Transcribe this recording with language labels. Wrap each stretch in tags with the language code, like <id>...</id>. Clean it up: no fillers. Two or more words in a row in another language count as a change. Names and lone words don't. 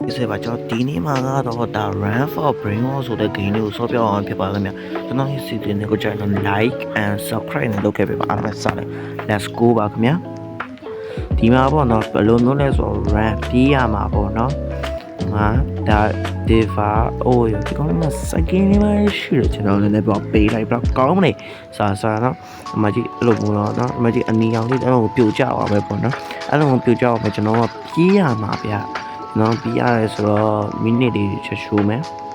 <my>ဒီပါကျွန်တော်ဒီနေ့မှာကတော့ဒါ Run for Brain Wall ဆိုတဲ့ game လေးကိုဆော့ပြောအောင်ဖြစ်ပါခင်ဗျာကျွန်တော်ရဲ့စီစဉ်တွေကိုကျွန်တော်</my> <en>like and</en> <my>subscribe နဲ့လုပ်ခဲ့ပေးပါအားလုံးပဲစတယ်</my> <en>let's go</en> <my>ပါခင်ဗျာဒီမှာပေါ့နော်ဘယ်လိုမျိုးလဲဆိုတော့ run ပြေးရမှာပေါ့နော်ငါဒါ diva အိုးဒီကောင်ကစကင်းလေးမရှိတယ်ကျွန်တော်လည်းပြောပေးလိုက်တော့ကောင်းမနေစာနော်အမကြီးအဲ့လိုမျိုးနော်အမကြီးအနီရောင်လေးအဲ့လိုပြိုကျသွားပဲပေါ့နော်အဲ့လိုပြိုကျအောင်ပဲကျွန်တော်ကပြေးရမှာဗျာနော်ပြီးရတယ်ဆိုတော့မိနစ်လေးချက်ရှိုးမယ်</my>